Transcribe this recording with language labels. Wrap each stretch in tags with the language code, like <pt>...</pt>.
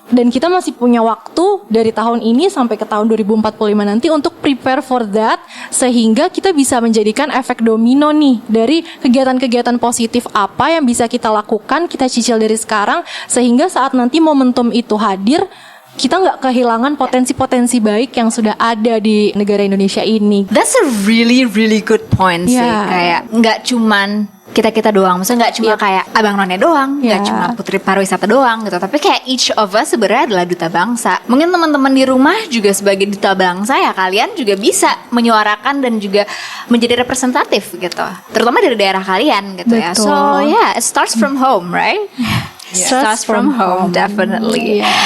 <id>Dan kita masih punya waktu dari tahun ini sampai ke tahun 2045 nanti untuk</id> <en>prepare for that,</en> <id>sehingga kita bisa menjadikan efek domino nih dari kegiatan-kegiatan positif apa yang bisa kita lakukan, kita cicil dari sekarang, sehingga saat nanti momentum itu hadir, kita nggak kehilangan potensi-potensi baik yang sudah ada di negara Indonesia ini.</id> <en>That's a really really good point sih. Yeah.</en> <id>Kayak nggak cuman kita doang, maksudnya nggak cuma kayak Abang None doang, nggak</id> <en>Yeah.</en> <id>cuma Putri Pariwisata doang gitu, tapi kayak</id> <en>each of us</en> <id>sebenarnya adalah duta bangsa. Mungkin teman-teman di rumah juga sebagai duta bangsa ya, kalian juga bisa menyuarakan dan juga menjadi representatif gitu, terutama dari daerah kalian gitu ya. Betul.</id> <en>So yeah, it starts from home, right? Starts from home, definitely.</en>